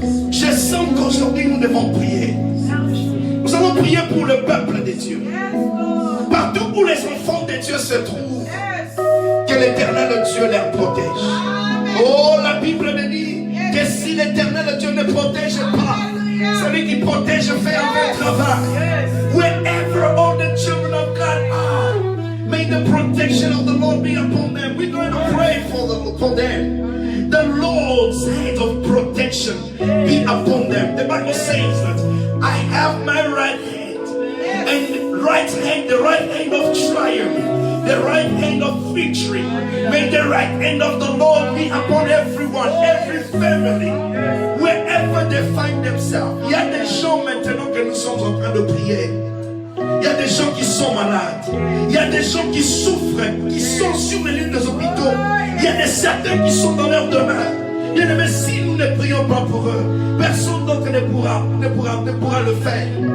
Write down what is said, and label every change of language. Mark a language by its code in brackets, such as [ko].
[fr] Je sens qu'aujourd'hui nous devons prier. Nous allons prier pour le peuple de Dieu. Partout où les enfants de Dieu se trouvent, que l'Éternel Dieu les protège. Oh, la Bible me dit que si l'Éternel Dieu ne protège pas, celui qui protège fait un bon travail. [en] Wherever all the children of God are, may the protection of the Lord be upon them. We're going to pray for them. The Lord's hand of protection be upon them. The Bible says that I have my right hand, and the right hand of triumph, the right hand of victory. May the right hand of the Lord be upon everyone, every family, wherever they find themselves. [fr] Il y a des gens maintenant que nous sommes en train de prier. Il y a des gens qui sont malades. Il y a des gens qui souffrent, qui sont sur les lits des hôpitaux. Il y a des certains qui sont dans leur demeure. Bien aimé, si nous ne prions pas pour eux, personne d'autre ne pourra le faire.